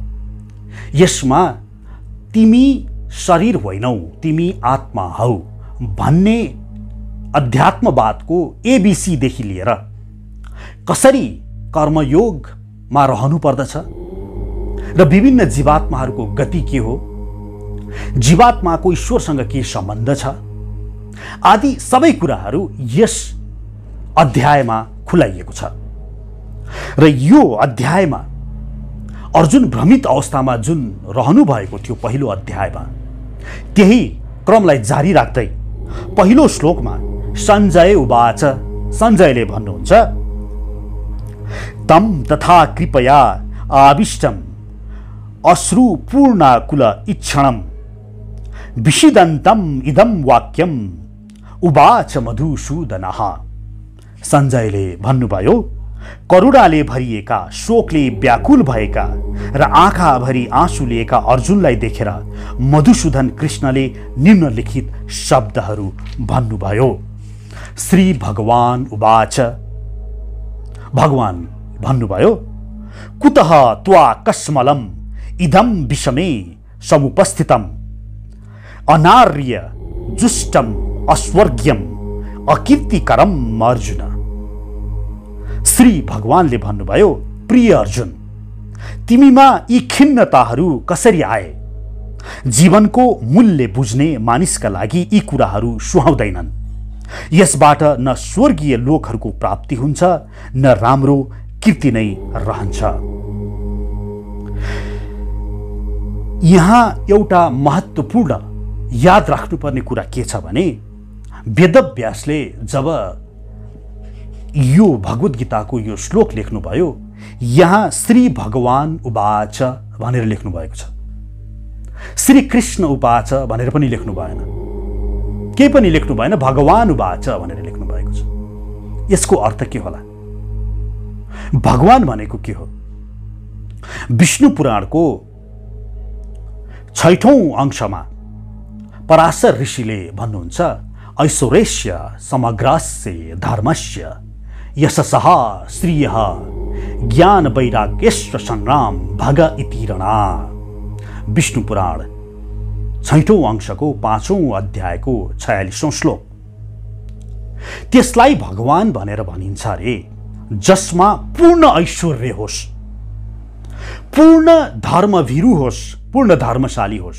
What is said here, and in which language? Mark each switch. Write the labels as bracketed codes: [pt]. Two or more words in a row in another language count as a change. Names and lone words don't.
[ne] यसमा तिमी शरीर होइनौ, तिमी आत्मा हौ भन्ने अध्यात्मवादको एबीसी देखि लिएर कसरी कर्मयोगमा रहनु पर्दछ र विभिन्न जीवात्माहरूको गति के हो, जीवात्माको ईश्वरसँग के सम्बन्ध छ आदि सबै कुराहरू यस अध्यायमा खुलाइएको छ। र यो अध्यायमा अर्जुन भ्रमित अवस्थामा जुन रहनु भएको थियो पहिलो अध्यायमा, त्यही क्रमलाई जारी राख्दै पहिलो श्लोकमा [sa] सञ्जय उवाच, [ne] सञ्जयले भन्नुहुन्छ, [sa] तम तथा कृपया आविष्टम अश्रुपूर्णाकुल इच्छणम विषिदन्तम इदम वाक्यम उवाच मधुसूदनः। [ne] सञ्जयले भन्नुभयो, करुणाले भरिएका, शोकले व्याकुल भएका र आँखाभरि आँसु लिएका अर्जुनलाई देखेर मधुसूदन कृष्णले निम्नलिखित शब्दहरू भन्नुभयो। [sa] श्री भगवान उवाच, [ne] भगवान भन्नुभयो, [sa] कुतः त्वा कस्मलम इदम विषमे समुपस्थितम अनार्य जुष्टम अस्वर्ग्यम अकीर्तिकरम अर्जुन। [ne] श्री भगवानले भन्नुभयो, प्रिय अर्जुन, तिमीमा यी खिन्नताहरू कसरी आए? जीवनको मूल्य बुझ्ने मानिसका लागि यी कुराहरू सुहाउँदैनन्। यसबाट न स्वर्गीय लोकहरूको प्राप्ति हुन्छ न राम्रो कीर्ति नै रहन्छ। यहाँ एउटा महत्त्वपूर्ण याद राख्नुपर्ने कुरा के छ भने, वेदव्यासले जब यो भगवत गीताको यो श्लोक लेख्नुभयो, यहाँ [sa] श्री भगवान उवाच [ne] भनेर लेख्नु भएको छ। [sa] श्री कृष्ण उवाच [ne] भनेर पनि लेख्नु भएन, केही पनि लेख्नु भएन, [sa] भगवान उवाच [ne] भनेर लेख्नु भएको छ। यसको अर्थ के होला? भगवान भनेको के हो? विष्णु पुराणको 6औं अंशमा पराशर ऋषिले भन्नुहुन्छ, [sa] ऐश्वर्यस्य समग्रस्य धर्मस्य यशसः श्रियः ज्ञान वैराग्यस्य संग्राम भग इति रणा। [ne] विष्णु पुराण 6औं अंशको 5औं अध्यायको 46औं श्लोक। त्यसलाई भगवान भनेर भनिन्छ रे जसमा पूर्ण ऐश्वर्य होस्, पूर्ण धर्मभीरु होस्, पूर्ण धर्मशाली होस्।